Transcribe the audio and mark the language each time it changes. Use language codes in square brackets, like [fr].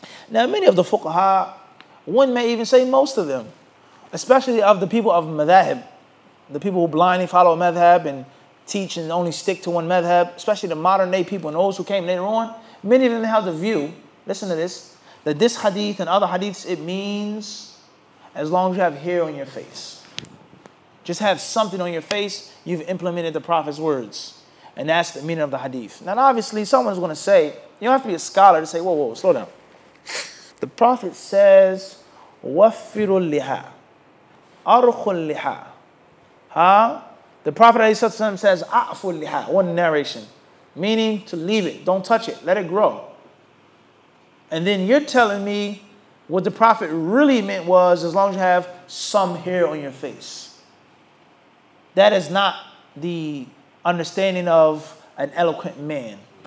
[en] Now, many of the fuqaha, one may even say most of them, especially of the people of madhab, the people who blindly follow a madhab and teach and only stick to one madhab, especially the modern day people and those who came later on, many of them have the view, listen to this, that this hadith and other hadiths, it means as long as you have hair on your face. Just have something on your face, you've implemented the Prophet's words. And that's the meaning of the hadith. Now, obviously, someone's going to say, you don't have to be a scholar to say, whoa, slow down. The Prophet says, [ar] وَفِّرُ اللِّحَا أَرْخُ اللِّحَا. [en] The Prophet ﷺ says, [ar] أَعْفُ اللِّحَا, [en] one narration. Meaning to leave it, don't touch it, let it grow. And then you're telling me what the Prophet really meant was as long as you have some hair on your face. That is not the understanding of an eloquent man.